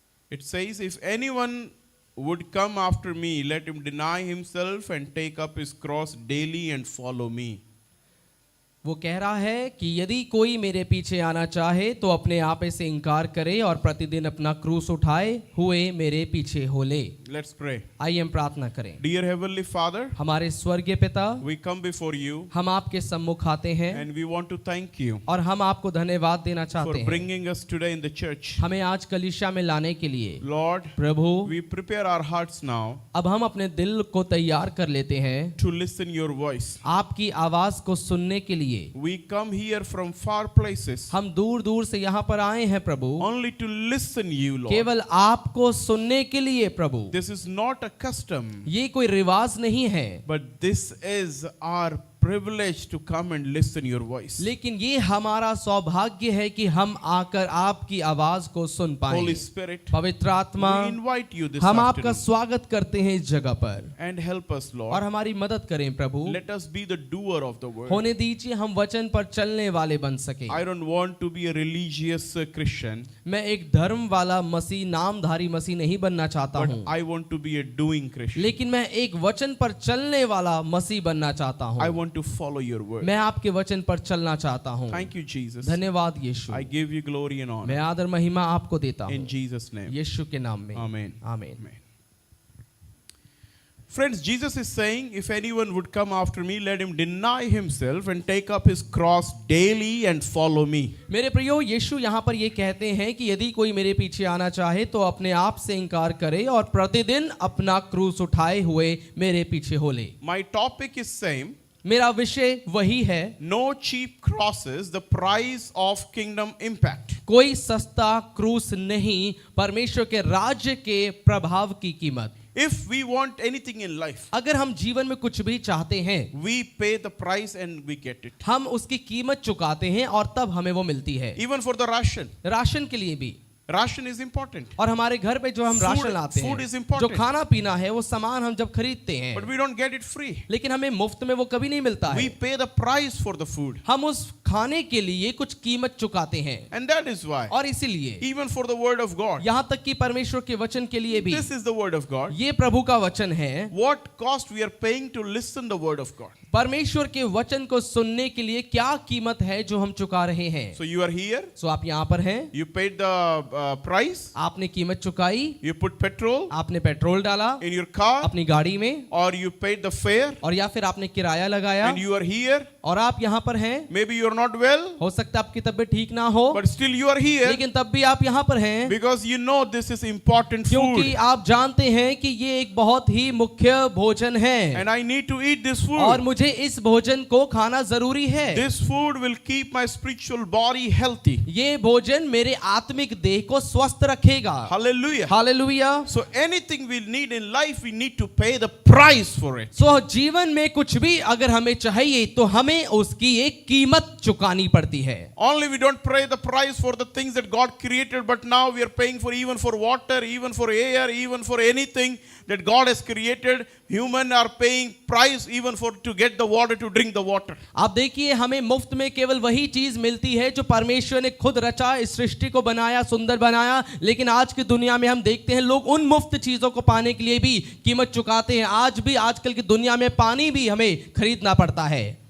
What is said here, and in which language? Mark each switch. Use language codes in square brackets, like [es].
[en] It says, if anyone would come after me, let him deny himself and take up his cross daily and follow me. [hi] वो कह रहा है कि यदि कोई मेरे पीछे आना चाहे तो अपने आप से इनकार करे और प्रतिदिन अपना क्रूस उठाए हुए मेरे पीछे हो ले। [en] Let's pray. [hi] आइए हम प्रार्थना करें। [en] Dear Heavenly Father, [hi] हमारे स्वर्गीय पिता, [en] we come before you [hi] हम आपके सम्मुख आते हैं [en] and we want to thank you [hi] और हम आपको धन्यवाद देना [en] for [hi] चाहते हैं [en] bringing us today in the church. [hi] हमें आज कलीसिया में लाने के लिए। [en] Lord, [hi] Prabhu, [en] we prepare our hearts now [hi] अब हम अपने दिल को तैयार कर लेते हैं [en] to listen your voice. [hi] आपकी आवाज को सुनने के लिए। [en] We come here from far places [hi] हम दूर दूर से यहाँ पर आए हैं प्रभु, [en] only to listen you, Lord. [hi] केवल आपको सुनने के लिए प्रभु। [en] This is not a custom, [hi] ये कोई रिवाज नहीं है, [en] but this is our privilege to come and listen your voice. [hi] लेकिन ये हमारा सौभाग्य है कि हम आकर आपकी आवाज को सुन पाएं। [en] Holy Spirit, [hi] पवित्र आत्मा, [en] we invite you this [hi] हम आपका [en] afternoon [hi] स्वागत करते हैं इस जगह पर [en] and help us, [hi] और [en] Lord. [hi] हमारी मदद करें प्रभु। [en] Let us be the doer of the word. [hi] होने दीजिए हम वचन पर चलने वाले बन सके। [en] I don't want to be a religious Christian, [hi] मैं एक धर्म वाला मसीह, नामधारी मसीह नहीं बनना चाहता [en] but [hi] हूँ, [en] I want to be a doing Christian. [hi] लेकिन मैं एक वचन पर चलने वाला मसीह बनना चाहता [en] I [hi] हूँ। [en] want to follow your word. [hi] मैं आपके वचन पर चलना चाहता हूँ। [en] Thank you, Jesus. [hi] धन्यवाद यीशु। [en] I give you glory and [hi] मैं [en] honor [hi] आदर महिमा आपको देता हूँ [en] in Jesus' name. [hi] यीशु के नाम में। [en] Amen. [hi] आमीन। [en] Amen. Friends, Jesus is saying, if anyone would come after me, let him deny himself and take up his cross daily and follow me. [hi] मेरे प्रियो, यीशु यहाँ पर ये कहते हैं कि यदि कोई मेरे पीछे आना चाहे तो अपने आप से इनकार करे और प्रतिदिन अपना क्रूस उठाए हुए मेरे पीछे हो ले। [en] My topic is same. [hi] मेरा विषय वही है, [en] No cheap crosses, the price of kingdom impact. [hi] कोई सस्ता क्रूस नहीं, परमेश्वर के राज्य के प्रभाव की कीमत। [en] If we want anything in life, [hi] अगर हम जीवन में कुछ भी चाहते हैं, [en] we pay the price and we get it. [hi] हम उसकी कीमत चुकाते हैं और तब हमें वो मिलती है। [en] Even for the ration. [hi] Ration के लिए भी, [en] Ration is important. [hi] और हमारे घर पे जो हम [en] Food- [hi] ration latte [en] food is [hi] हैं, [en] important. [hi] जो खाना पीना है, वो सामान हम जब खरीदते हैं, [en] But we don't get it free. [hi] लेकिन हमें मुफ्त में वो कभी नहीं मिलता [en] We [hi] है। [en] pay the price for the food. [hi] हम उस खाने के लिए कुछ कीमत चुकाते हैं [en] And that is why, [hi] और इसीलिए [en] even for the word of God, [hi] यहाँ तक कि परमेश्वर के वचन के लिए भी, [en] this is the word of God. [hi] ये प्रभु का वचन है। [en] What cost we are paying to listen the word of God. [hi] परमेश्वर के वचन को सुनने के लिए क्या कीमत है जो हम चुका रहे हैं। [en] So you are here, [hi] सो आप यहाँ पर हैं, [en] you paid the price, [hi] आपने कीमत चुकाई, [en] you put petrol [hi] आपने पेट्रोल डाला [en] in your car, [hi] अपनी गाड़ी में, [en] or you paid the fare, [hi] और या फिर आपने किराया लगाया [en] and you are here. [hi] और आप यहाँ पर हैं। [en] Maybe you are not well, [hi] हो सकता है आपकी तबीयत ठीक ना हो, [en] but still you are here [hi] लेकिन तब भी आप यहाँ पर हैं [en] because you know this is important [hi] क्योंकि [en] food, [hi] आप जानते हैं कि ये एक बहुत ही मुख्य भोजन है [en] and I need to eat this [hi] और [en] food. [hi] मुझे इस भोजन को खाना जरूरी है। [en] This food will keep my spiritual body healthy. [hi] ये भोजन मेरे आत्मिक देह को स्वस्थ रखेगा। [en] Hallelujah. [hi] Hallelujah. [en] So anything we need in life, we need to pay the price for it. [hi] सो जीवन में कुछ भी अगर हमें चाहिए तो हमें उसकी एक कीमत चुकानी पड़ती है। [en] Only we don't pay the price for the things that God created, but now we are paying for even for water, even for air, even for anything that God has created. Human are paying price even for to get the water, to drink the water. [hi] आप देखिए, हमें मुफ्त में केवल वही चीज मिलती है जो परमेश्वर ने खुद रचा, इस सृष्टि को बनाया, सुंदर बनाया, लेकिन आज की दुनिया में हम देखते हैं लोग उन मुफ्त चीजों को पाने के लिए भी कीमत चुकाते हैं। आज भी आजकल की दुनिया में पानी भी हमें खरीदना पड़ता है,